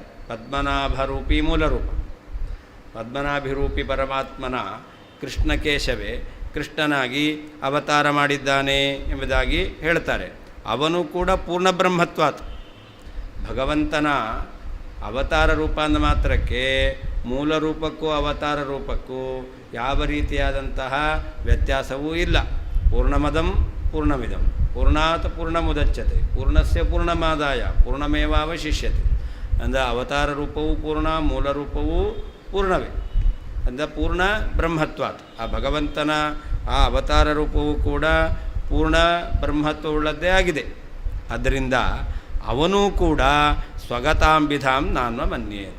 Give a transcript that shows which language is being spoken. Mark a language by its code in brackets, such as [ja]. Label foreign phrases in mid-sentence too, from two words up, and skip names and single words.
[kn] ಪದ್ಮನಾಭರೂಪಿ ಮೂಲರೂಪ, ಪದ್ಮನಾಭಿರೂಪಿ ಪರಮಾತ್ಮನ ಕೃಷ್ಣಕೇಶವೇ ಕೃಷ್ಣನಾಗಿ ಅವತಾರ ಮಾಡಿದ್ದಾನೆ ಎಂಬುದಾಗಿ ಹೇಳ್ತಾರೆ. ಅವನು ಕೂಡ ಪೂರ್ಣಬ್ರಹ್ಮತ್ವಾತ್. ಭಗವಂತನ ಅವತಾರ ರೂಪ ಅಂದ ಮಾತ್ರಕ್ಕೆ ಮೂಲ ರೂಪಕ್ಕೂ ಅವತಾರ ರೂಪಕ್ಕೂ ಯಾವ ರೀತಿಯಾದಂತಹ ವ್ಯತ್ಯಾಸವೂ ಇಲ್ಲ. [sa] ಪೂರ್ಣಮದಂ ಪೂರ್ಣಮಿದಂ ಪೂರ್ಣಾತ್ ಪೂರ್ಣಮುದಚ್ಯತೆ ಪೂರ್ಣಸ್ಯ ಪೂರ್ಣಮಾದಾಯ ಪೂರ್ಣಮೇವಾವಶಿಷ್ಯತೆ. [kn] ಅಂದರೆ ಅವತಾರ ರೂಪವೂ ಪೂರ್ಣ, ಮೂಲ ರೂಪವೂ ಪೂರ್ಣವೇ. [sa] ಅಂದರೆ ಪೂರ್ಣ ಬ್ರಹ್ಮತ್ವಾತ್. [kn] ಆ ಭಗವಂತನ ಆ ಅವತಾರ ರೂಪವೂ ಕೂಡ ಪೂರ್ಣ ಬ್ರಹ್ಮತ್ವವುಳ್ಳದ್ದೇ ಆಗಿದೆ. ಆದ್ದರಿಂದ ಅವನೂ ಕೂಡ [sa] ಸ್ವಗತಾಂಬಿಧಾಂ ನಾನ್ವ ಮನ್ಯೇತ.